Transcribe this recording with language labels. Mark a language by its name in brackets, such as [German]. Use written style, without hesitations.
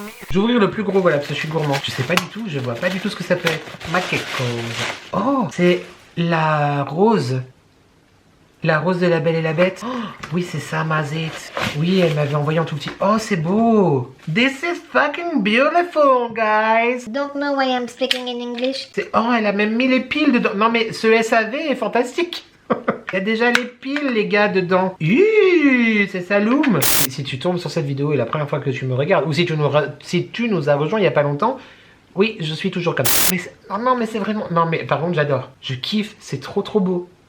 [French] Je vais ouvrir le plus gros, voilà, parce que je suis gourmand. Je sais pas du tout, je vois pas du tout ce que ça peut être. Ma quelque chose. Oh, c'est la rose. La rose de la Belle et la Bête. Oh, oui, c'est ça, Mazet. Oui, elle m'avait envoyé en tout petit. Oh, c'est beau. [English] This is fucking beautiful, guys. Don't know why I'm speaking in English. [French] Oh, elle a même mis les piles dedans. Non, mais ce SAV est fantastique. Il y a déjà les piles, les gars, dedans. C'est Saloum. Si tu tombes sur cette vidéo et la première fois que tu me regardes, ou si tu nous as rejoint il y a pas longtemps, oui, je suis toujours comme ça. Mais non, mais c'est vraiment... Non, mais par contre, j'adore. Je kiffe, c'est trop beau.